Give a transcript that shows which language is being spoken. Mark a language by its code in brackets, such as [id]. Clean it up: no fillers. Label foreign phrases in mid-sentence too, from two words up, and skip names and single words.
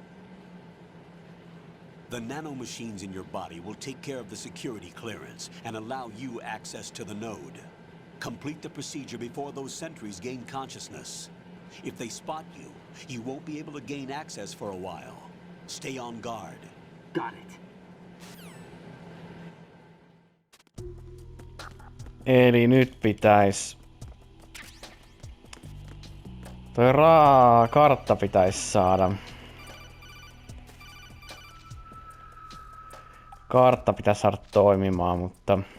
[en] The nanomachines in your body will take care of the security clearance and allow you access to the node. Complete the procedure before those sentries gain consciousness. If they spot you, you won't be able to gain access for a while. Stay on guard. Got it. [fi] Eli nyt pitäis... Toi kartta pitäis saada. Kartta pitäis saada toimimaan, mutta...